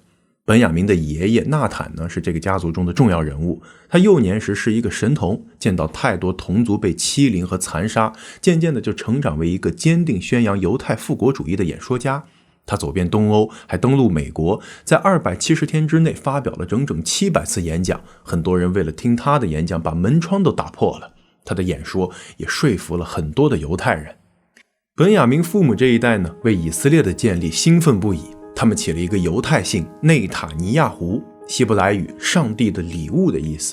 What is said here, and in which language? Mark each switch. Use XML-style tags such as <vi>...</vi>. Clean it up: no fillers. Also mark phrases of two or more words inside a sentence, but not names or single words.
<zh>本雅明的爺爺納坦呢，是這個家族中的重要人物。他幼年時是一個神童，見到太多同族被欺凌和殘殺，漸漸的就成長為一個堅定宣揚猶太復國主義的演說家。他走遍東歐，還登陸美國，在270天之內發表了整整700次演講。很多人為了聽他的演講，把門窗都打破了。他的演說也說服了很多的猶太人。本雅明父母這一代呢，為以色列的建立興奮不已。他們起了一個猶太姓內塔尼亞胡，希伯來語上帝的禮物的意思。</zh>